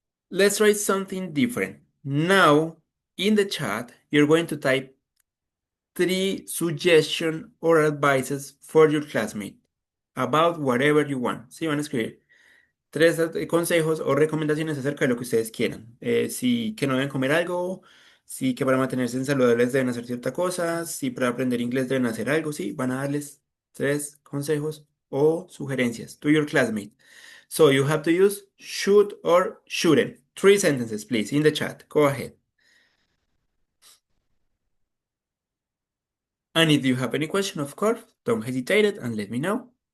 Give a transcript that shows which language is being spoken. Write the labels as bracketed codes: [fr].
[en] Let's try something different. Now, in the chat, you're going to type 3 suggestions or advices for your classmate about whatever you want. [es] Sí, van a escribir 3 consejos o recomendaciones acerca de lo que ustedes quieran. Si que no deben comer algo, si que para mantenerse saludables deben hacer cierta cosa, si para aprender inglés deben hacer algo, sí, van a darles 3 consejos o sugerencias to your classmate. [en] So you have to use should or shouldn't. 3 sentences, please, in the chat. Go ahead. And if you have any question, of course, don't hesitate it and let me know.